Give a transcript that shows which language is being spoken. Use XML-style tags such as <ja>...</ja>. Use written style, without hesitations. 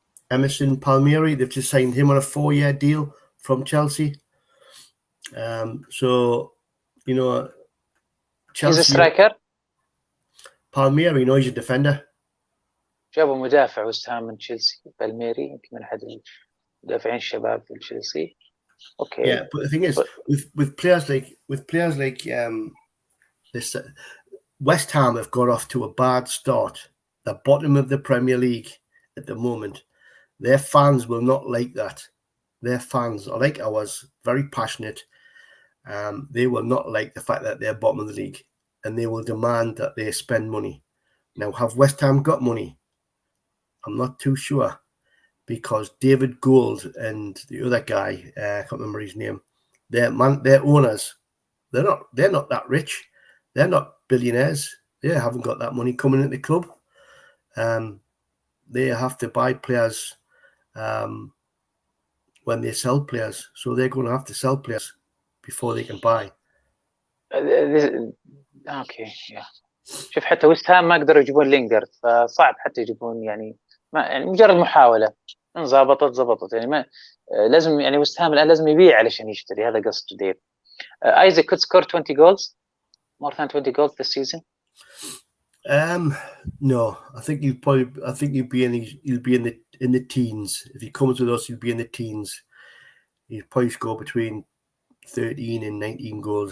<en>Emerson Palmieri. They've just signed him on a 4-year deal from Chelsea. So, you know, Chelsea. He's a striker. Palmieri, you know, he's a defender.</en> <ar>جابوا مدافع وست هام من تشيلسي. بالميري يمكن من أحد المدافعين الشباب في تشيلسي.</ar> <en>Okay. Yeah, but the thing is, with players like this, West Ham have got off to a bad start. The bottom of the Premier League at the moment. Their fans will not like that. Their fans are like ours, very passionate. They will not like the fact that they're bottom of the league, and they will demand that they spend money. Now, have West Ham got money? I'm not too sure, because David Gould and the other guy, I can't remember his name, their owners, they're not that rich. They're not billionaires. They haven't got that money coming into the club. They have to buy players when they sell players. So they're going to have to sell players before they can buy. Okay, yeah.</en> <ar>شوف حتى وست هام ما قدروا يجيبون لينجارد، فصعب حتى يجيبون يعني ما يعني مجرد محاولة، إن ضبطت يعني ما لازم يعني وست هام الآن لازم يبيع علشان يشتري، هذا قصد ديف.</ar> <en>Isaac could score 20 goals, more than 20 goals this season. No, I think he'll be in the teens. If he comes with us, he'll be in the teens. He'll probably score between 13 and 19 goals.</en>